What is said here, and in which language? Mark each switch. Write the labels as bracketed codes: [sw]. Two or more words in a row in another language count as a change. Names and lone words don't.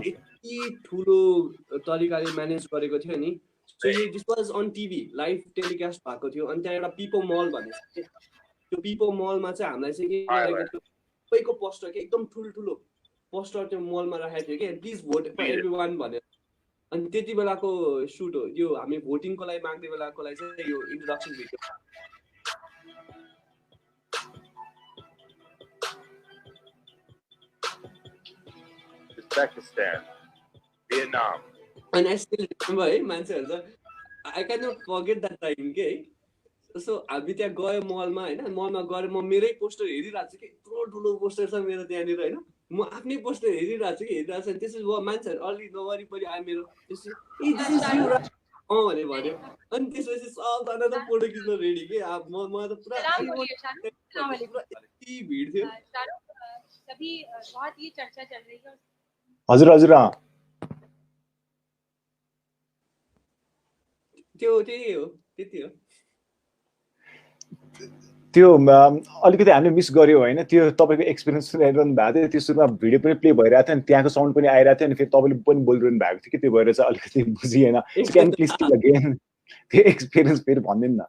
[ne] यति ठुलो तरिकाले म्यानेज गरेको थियो नि [en] so this was on TV live telecast [ne] भएको थियो अनि त्यहाँ एउटा पिपो मल भन्ने त्यो पिपो मलमा चाहिँ हामीलाई चाहिँ के गरेको थियो सबैको पोस्टर के एकदम ठुल्ठुलो पोस्टर त्यो मलमा राखेको थियो कि [en] please vote for everyone [ne] भनेर अनि त्यति बेलाको सुट हो यो हामी भोटिङको लागि माग्ने बेलाको लागि चाहिँ यो [en] introduction video [ne] Uzbekistan, Vietnam. [en] And I still remember [ne] है मान्छेहरु चाहिँ [en] I cannot forget that time [ne] के है सो हामी त्यहाँ गयो मलमा हैन मलमा गएर म मेरै पोस्टर हेरिरहेको छु कि यत्रो ठुलो पोस्टर छ मेरो त्यहाँनिर हैन म आफ्नै पोस्टर हेरिरहेको छु त्यसै मान्छेहरु अलि नवरिपरि आयो मेरो त्यसै [en] ah this is you [ne] भने भन्यो अनि त्यसपछि सबजना त फोटो खिच्न रेडी के म त पुरा यति भिड थियो [hi] सभी बहुत ही चर्चा चल रही है [ne] हजुर त्यही हो त्यति हो त्यो अलिकति हामीले मिस गर्यो हैन त्यो तपाईको एक्सपिरियन्स सुनाइरहनु भएको थियो त्यो सुरुमा भिडियो पनि प्ले भइरहेको थियो अनि त्यहाँको साउन्ड पनि आइरहेको थियो अनि फेरि तपाईले पनि बोलिरहनु भएको थियो कि त्यो भएर चाहिँ अलिकति बुझिएन [en] can please tell again [ne] त्यो एक्सपिरियन्स फेरि भनिदिनु न